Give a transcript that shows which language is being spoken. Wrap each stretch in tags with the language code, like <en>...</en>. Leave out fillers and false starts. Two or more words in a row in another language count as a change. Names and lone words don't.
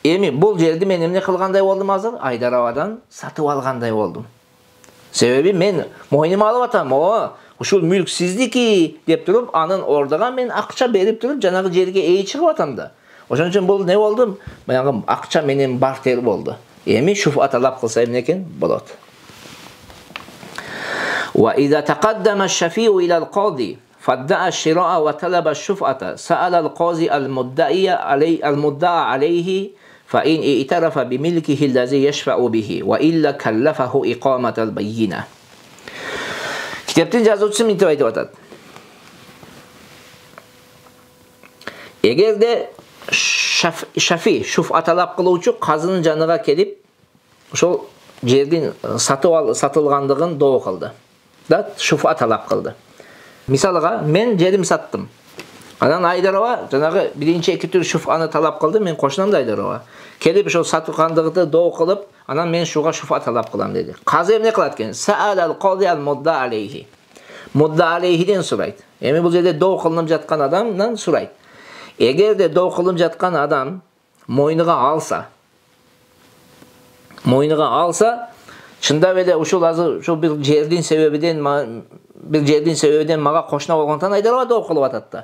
<ky>Эми бул жерди мен эмне кылгандай болдум азыр? Айдарабадан сатып алгандай болдум. Себеби мен мойнума алып атам. Ушул мүлк сиздики деп туруп, анын ордуга мен акча берип туруп, жанагы жерге эй чыгып атам да. Ошон үчүн бул не болду? Баягы акча менен бартер болду. Эми шуфа талап кылса эмне экен? Болот.</ky> <ar>وإذا تقدم الشفيع إلى القاضي فادعى الشراء وطلب الشفعة سأل القاضي المدعى عليه فإن اعترف بملكه الذي يشفع به وإلا كلفه إقامة البينة.</ar> <ky>Kitaptın жазуучусу мынтип айтып атат. Эгерде шафи шуфа талап кылуучу казынын жаныга келип, ошол жердин сатылгандыгын доо кылды. Да, шуфа талап кылды. Мисалыга мен жерим саттым. Анан Айдарова жанагы биринчи эки түр шуфаны талап кылды, мен кошунам да Айдарова. Келип ошол саткандыгы доо кылып, анан мен шуга шуфа талап кылам деди. Казы эмне кылат экен?</ky> <ar>سأل القاضي المدعى عليه. المدعى عليه'den</ar> <ky>сурайт. Эми бул жерде доо кылынып жаткан адамдан сурайт. Эгерде доо кылынып жаткан адам мойнуга алса, чындап эле ушул азыр ушул бир жердин себебинен мага кошуна болгондон Айдарова доо кылып атат да.</ky>